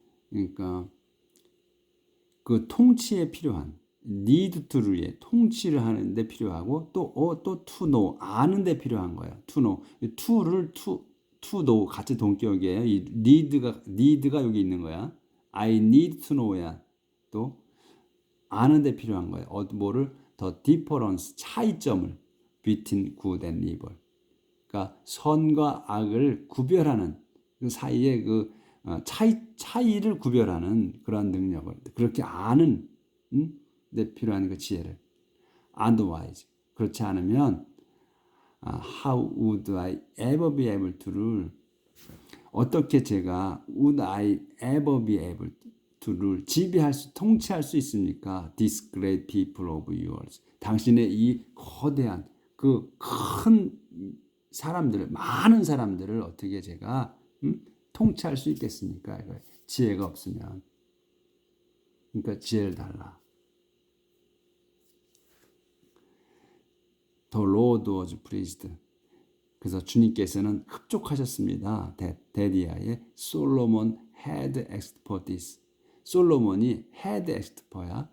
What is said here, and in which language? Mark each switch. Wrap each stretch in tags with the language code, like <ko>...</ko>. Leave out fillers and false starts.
<ko>그러니까 그 통치에 필요한</ko> <en>need to</en> <ko>의 통치를 하는데 필요하고 또</ko> <en>to know</en> <ko>아는데 필요한 거예요. to know to를 to know 같이 동격이에요. 이 need가 여기 있는 거야.</ko> <en>I need to know</en> <ko>야 또 아는데 필요한 거예요. 뭐를 더 difference 차이점을</ko> <en>between good and evil.</en> <ko>그러니까 선과 악을 구별하는 그 사이에 그 차이를 구별하는 그러한 능력을 그렇게 아는 데 필요한 그 지혜를 otherwise 그렇지 않으면</ko> <en>how would I ever be able to</en> <ko>를 어떻게 제가</ko> <en>would I ever be able to</en> <ko>를 통치할 수 있습니까?</ko> <en>This great people of yours</en> <ko>당신의 이 거대한 그 큰 사람들을 많은 사람들을 어떻게 제가 통치할 수 있겠습니까? 지혜가 없으면 그러니까 지혜를 달라.</ko> <en>The Lord was pleased.</en> <ko>그래서 주님께서는 흡족하셨습니다.</ko> <en>데디아의 솔로몬 had asked for this.</en> <ko>솔로몬이</ko> <en>had asked for</en> <ko>야.</ko>